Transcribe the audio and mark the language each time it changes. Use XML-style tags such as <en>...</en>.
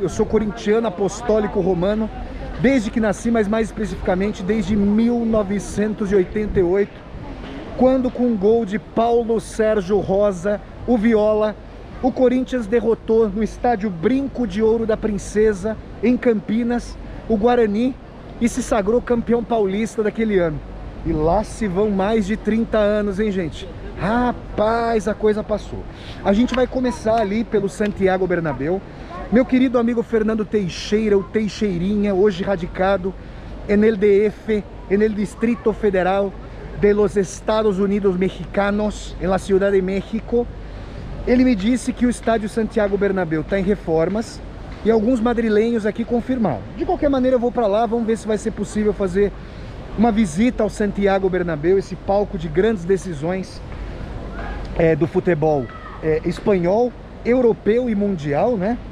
<pt>Eu sou corintiano apostólico romano desde que nasci, mas mais especificamente desde 1988, quando, com um gol de Paulo Sérgio Rosa, o Viola, o Corinthians derrotou no estádio Brinco de Ouro da Princesa, em Campinas, o Guarani, e se sagrou campeão paulista daquele ano. E lá se vão mais de 30 anos, hein, gente? Rapaz, a coisa passou. A gente vai começar ali pelo Santiago Bernabéu. Meu querido amigo Fernando Teixeira, o Teixeirinha, hoje radicado</pt> <es>en el DF, en el Distrito Federal de los Estados Unidos Mexicanos, en la Ciudad de México.</es> <pt>Ele me disse que o estádio Santiago Bernabéu está em reformas e alguns madrilenhos aqui confirmaram. De qualquer maneira, eu vou para lá, vamos ver se vai ser possível fazer uma visita ao Santiago Bernabéu, esse palco de grandes decisões do futebol espanhol, europeu e mundial, né?</pt>